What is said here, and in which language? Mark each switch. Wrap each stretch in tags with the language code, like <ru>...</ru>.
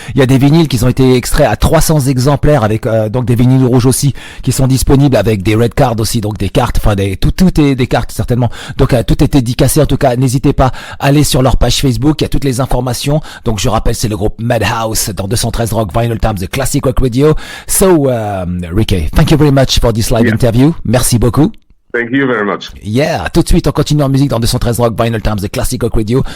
<fr>Il y a des vinyles qui ont été extraits à 300 exemplaires avec, donc des vinyles rouges aussi, qui sont disponibles avec des red cards aussi, donc des cartes, tout est des cartes, certainement. Donc, tout est dédicacé. En tout cas, n'hésitez pas à aller sur leur page Facebook, il y a toutes les informations. Donc, je rappelle, c'est le groupe Mädhouse dans 213 Rock, Vinylestimes, The Classic Rock Radio.</fr> <en>So, Rickey, thank you very much for this live interview.</en> <fr>Merci beaucoup.</fr> <en>Thank you very much.</en> <fr>Yeah, tout de suite, on continue en musique dans 213 Rock, Vinylestimes, The Classic Rock Radio.</fr>